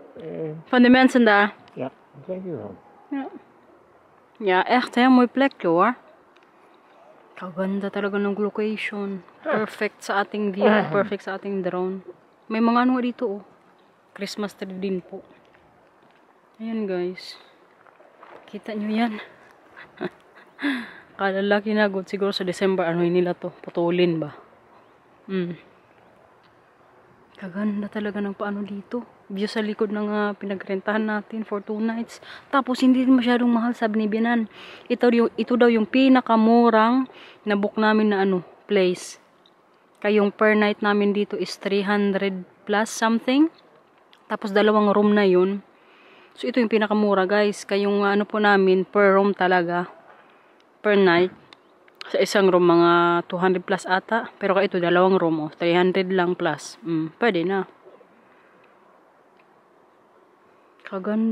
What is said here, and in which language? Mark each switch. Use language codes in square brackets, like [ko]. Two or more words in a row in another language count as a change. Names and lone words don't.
[nl] Van de mensen daar. ja, dat denk ik wel. Ja. Ja, echt hè, mooi plekje hoor. [tl] Kaganda talaga ng location. Perfect sa ating view, perfect sa ating drone. May mga ano dito oh. [en] Christmas tree [tl] din po. Ayan guys. Kita nyo yan. Kalalaki na good. Siguro sa December, ano nila to? Putulin ba? Kaganda talaga ng paano dito. View sa likod ng pinagrentahan natin [en] for 2 nights. [tl] Tapos hindi din masyadong mahal, sabi ni Binan. Ito daw yung pinakamurang na book namin na ano, place. Kaya yung [en] per night [tl] namin dito is 300 [en] plus something. [tl] Tapos 2 room na yun. So ito yung pinakamura guys. Kaya yung ano po namin [en] per room [tl] talaga. [en] Per night. [tl] Sa isang room mga 200 plus ata. Pero kaya ito 2 room oh. 300 lang plus. Pwede na. Kaganda.